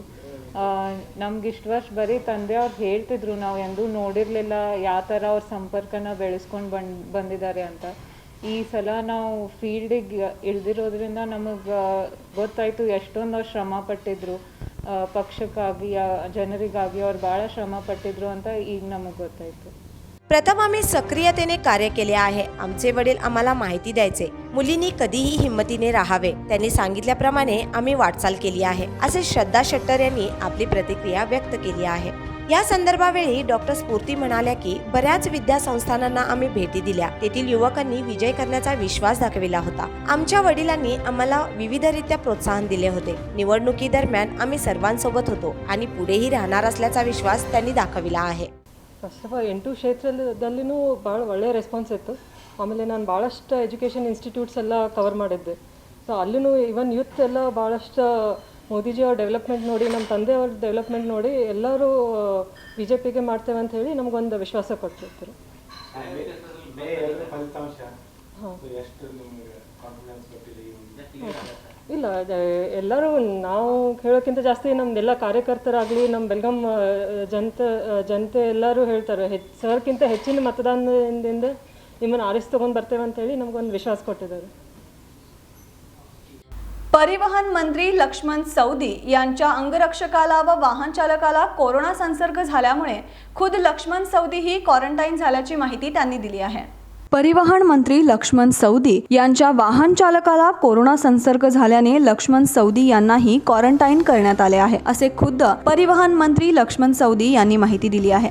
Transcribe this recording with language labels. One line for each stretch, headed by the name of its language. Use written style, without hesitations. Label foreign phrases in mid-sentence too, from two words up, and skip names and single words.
Kannada: ನಮ್ಗೆ ಇಷ್ಟು ವರ್ಷ ಬರೀ ತಂದೆಯವ್ರು ಹೇಳ್ತಿದ್ರು, ನಾವು ಎಂದೂ ನೋಡಿರಲಿಲ್ಲ ಯಾವ ಥರ ಅವ್ರ ಸಂಪರ್ಕನ ಬೆಳೆಸ್ಕೊಂಡು ಬಂದಿದ್ದಾರೆ ಅಂತ। ಈ ಸಲ ನಾವು ಫೀಲ್ಡಿಗೆ ಇಳಿದಿರೋದ್ರಿಂದ ನಮಗೆ ಗೊತ್ತಾಯಿತು ಎಷ್ಟೊಂದು ಅವ್ರು ಶ್ರಮ ಪಟ್ಟಿದ್ರು, ಪಕ್ಷಕ್ಕಾಗಿ ಜನರಿಗಾಗಿ ಅವ್ರು ಭಾಳ ಶ್ರಮ ಪಟ್ಟಿದ್ರು ಅಂತ ಈಗ ನಮಗೆ ಗೊತ್ತಾಯಿತು।
Marathi: प्रथम आम्ही सक्रियतेने कार्य केले आहे. आमचे वडील आम्हाला माहिती द्यायचे, मुलींनी कधीही हिंमतीने राहावे. त्यांनी सांगितल्याप्रमाणे आम्ही वाटचाल केली आहे, असे श्रद्धा शेट्टर यांनी आपली प्रतिक्रिया व्यक्त केली आहे. या संदर्भावेळी डॉक्टर स्फूर्ती म्हणाल्या की बऱ्याच विद्यासंस्थानांना आम्ही भेटी दिल्या. तेथील युवकांनी विजय करण्याचा विश्वास दाखविला होता. आमच्या वडिलांनी आम्हाला विविधरित्या प्रोत्साहन दिले होते. निवडणुकीदरम्यान आम्ही सर्वांसोबत होतो आणि पुढेही राहणार असल्याचा विश्वास त्यांनी दाखविला आहे.
English: first of all
Kannada: 8 ಕ್ಷೇತ್ರದಲ್ಲಿನೂ ಭಾಳ ಒಳ್ಳೆಯ ರೆಸ್ಪಾನ್ಸ್ ಇತ್ತು. ಆಮೇಲೆ ನಾನು ಭಾಳಷ್ಟು
English: education institutes
Kannada: ಎಲ್ಲ ಕವರ್ ಮಾಡಿದ್ದೆ. ಸೊ ಅಲ್ಲೂ
English: even youth
Kannada: ಎಲ್ಲ ಭಾಳಷ್ಟು ಮೋದಿಜಿಯವ್ರ ಡೆವಲಪ್ಮೆಂಟ್ ನೋಡಿ, ನಮ್ಮ ತಂದೆಯವ್ರ ಡೆವಲಪ್ಮೆಂಟ್ ನೋಡಿ ಎಲ್ಲರೂ BJPಗೆ ಮಾಡ್ತೇವೆ ಅಂತ ಹೇಳಿ ನಮಗೊಂದು ವಿಶ್ವಾಸ ಕೊಟ್ಟಿರ್ತಾರೆ. ಇಲ್ಲ, ಎಲ್ಲರೂ ನಾವು ಹೇಳೋಕ್ಕಿಂತ ಜಾಸ್ತಿ ನಮ್ದೆಲ್ಲ ಕಾರ್ಯಕರ್ತರಾಗಲಿ, ನಮ್ಮ ಬೆಳಗಾಂ ಜನತೆ ಎಲ್ಲರೂ ಹೇಳ್ತಾರೆ, ಸರ್ಕ್ಕಿಂತ ಹೆಚ್ಚಿನ ಮತದಾನದಿಂದ ನಿಮ್ಮನ್ನು ಆರಿಸಿ ತೊಗೊಂಡು ಬರ್ತೇವೆ ಅಂತೇಳಿ ನಮಗೊಂದು ವಿಶ್ವಾಸ ಕೊಟ್ಟಿದ್ದಾರೆ.
Marathi: परिवहन मंत्री लक्ष्मण सवदी यांच्या अंगरक्षकाला व वाहन चालकाला कोरोना संसर्ग झाल्यामुळे खुद लक्ष्मण सवदी ही क्वारंटाईन झाल्याची माहिती त्यांनी दिली आहे. परिवहन मंत्री लक्ष्मण सवदी यांच्या वाहन चालकाला कोरोना संसर्ग झाल्याने लक्ष्मण सवदी यांनाही क्वारंटाईन करण्यात आले आहे, असे खुद्द परिवहन मंत्री लक्ष्मण सवदी यांनी माहिती दिली आहे.